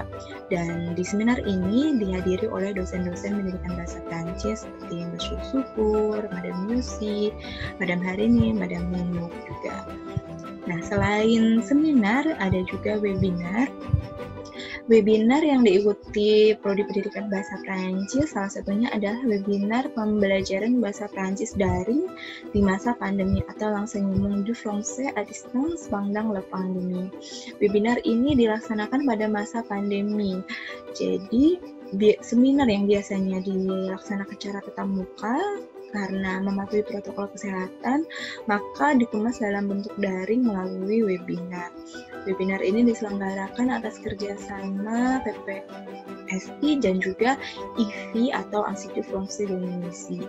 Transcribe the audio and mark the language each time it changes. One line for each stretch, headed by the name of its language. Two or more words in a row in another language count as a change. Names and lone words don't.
Indonesian: Dan di seminar ini dihadiri oleh dosen-dosen pendidikan bahasa Prancis seperti Mbak Syukur, Madam Yusi, Madam Harini, Madam Nino juga. Nah, selain seminar ada juga webinar. Webinar yang diikuti prodi pendidikan bahasa Prancis salah satunya adalah webinar pembelajaran bahasa Prancis daring di masa pandemi atau
French: l'enseignement du français à distance pendant la pandémie.
Indonesian: Webinar ini dilaksanakan pada masa pandemi. Jadi seminar yang biasanya dilaksanakan secara tatap muka karena mematuhi protokol kesehatan, maka dikemas dalam bentuk daring melalui webinar. Webinar ini diselenggarakan atas kerjasama PPSI dan juga IFI atau Institut Français d'Indonésie.